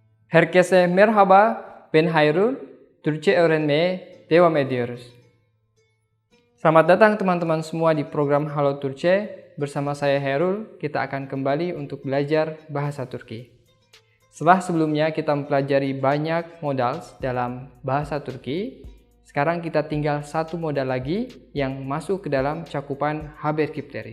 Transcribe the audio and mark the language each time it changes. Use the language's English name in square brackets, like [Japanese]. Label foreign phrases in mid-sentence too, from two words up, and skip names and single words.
[Turkish] Herkese merhaba, ben Hairul, Türkçe öğrenmeye devam ediyoruz. [Indonesian] Selamat datang teman-teman semua di program Halo Turce. Bersama saya Hairul, kita akan kembali untuk belajar bahasa Turki. Setelah sebelumnya kita mempelajari banyak modal dalam bahasa Turki, sekarang kita tinggal satu modal lagi yang masuk ke dalam cakupan Haberkipleri.